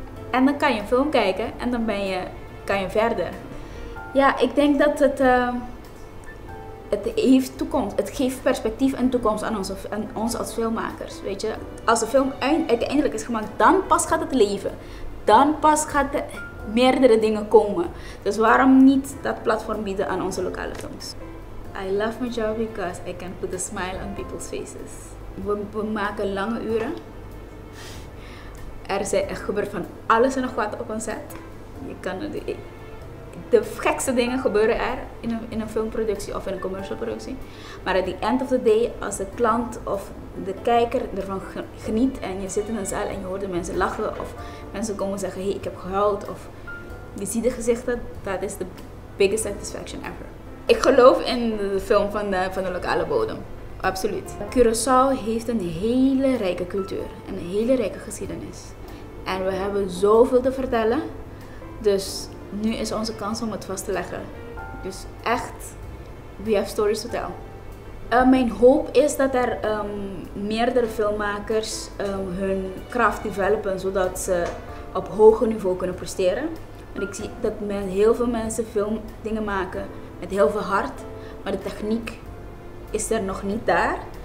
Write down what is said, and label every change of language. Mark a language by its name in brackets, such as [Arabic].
[Dutch] En dan kan je een film kijken en dan kan je verder. Ja, ik denk dat het heeft toekomst. Het geeft perspectief en toekomst aan ons als filmmakers. Weet je, als de film uiteindelijk is gemaakt, dan pas gaat het leven. Dan pas gaat er meerdere dingen komen. Dus waarom niet dat platform bieden aan onze lokale films? [English] I love my job because I can put a smile on people's faces. [Dutch] We maken lange uren. Er gebeurt van alles en nog wat op een set. Je kan de gekste dingen gebeuren er in een filmproductie of in een commercial productie. Maar [English] at the end of the day, [Dutch] als de klant of de kijker ervan geniet en je zit in een zaal en je hoort de mensen lachen of mensen komen zeggen, hey, ik heb gehuild of je ziet de gezichten, dat is de [English] biggest satisfaction ever. [Dutch] Ik geloof in de film van de lokale bodem. Absoluut. Curaçao heeft een hele rijke cultuur en een hele rijke geschiedenis. En we hebben zoveel te vertellen. Dus nu is onze kans om het vast te leggen. Dus echt, [English] we have stories to tell. [Dutch] Mijn hoop is dat er meerdere filmmakers hun craft developen, zodat ze op hoger niveau kunnen presteren. Want ik zie dat heel veel mensen filmdingen maken met heel veel hart, maar de techniek is er nog niet daar.